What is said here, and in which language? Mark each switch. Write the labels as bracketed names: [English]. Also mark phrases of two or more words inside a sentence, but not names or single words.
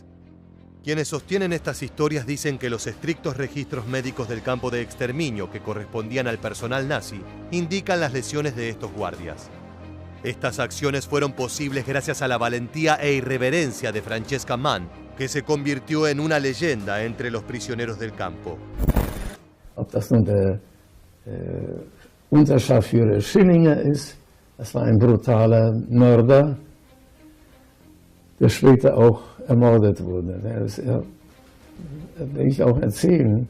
[Spanish] Quienes sostienen estas historias dicen que los estrictos registros médicos del campo de exterminio que correspondían al personal nazi indican las lesiones de estos guardias. Estas acciones fueron posibles gracias a la valentía e irreverencia de Francesca Mann, que se convirtió en una leyenda entre los prisioneros del campo. [German] Ob das nun der Unterscharführer Schillinger ist, das war ein brutaler Mörder, der später auch ermordet wurde. Das will ich auch erzählen.